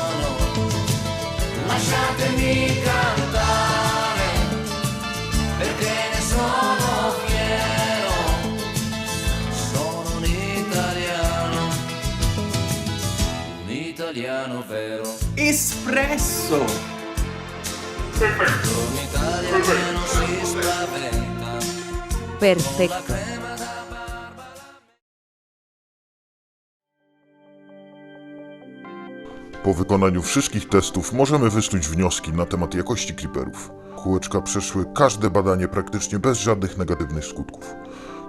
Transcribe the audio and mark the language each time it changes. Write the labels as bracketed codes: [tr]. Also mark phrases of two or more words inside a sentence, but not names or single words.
[it] Lasciatemi cantare perché ne sono fiero, sono un italiano vero. Espresso. Un italiano che non si spaventa. Perfecto. [pl] Po wykonaniu wszystkich testów możemy wysnuć wnioski na temat jakości creeperów. Kółeczka przeszły każde badanie praktycznie bez żadnych negatywnych skutków.